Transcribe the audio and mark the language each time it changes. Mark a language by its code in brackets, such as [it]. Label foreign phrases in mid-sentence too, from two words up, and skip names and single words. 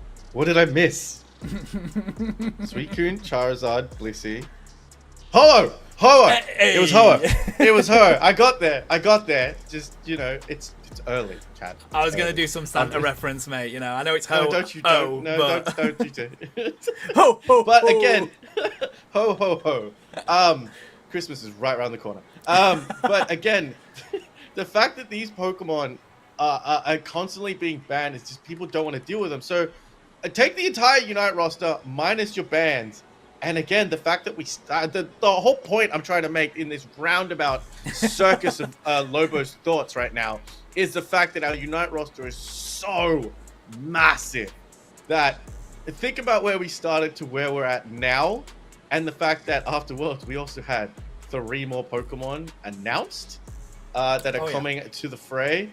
[en] What did I miss? Suicune, Charizard, Blissey, Ho-Oh! Hey. It was Ho-Oh. It was her. I got there. Just, it's early, Chad. I was going to do some Santa reference, mate. I know it's Ho. No, don't you do. No, don't you do. Ho, ho, but ho. again, ho, ho, ho. Christmas is right around the corner. But again, the fact that these Pokemon are constantly being banned is just people don't want to deal with them. So take the entire Unite roster minus your bans. And again, the fact that the whole point I'm trying to make in this roundabout circus of Lobo's thoughts right now is the fact that our Unite roster is so massive that think about where we started to where we're at now, and the fact that after Worlds we also had 3 more Pokemon announced that are coming to the fray.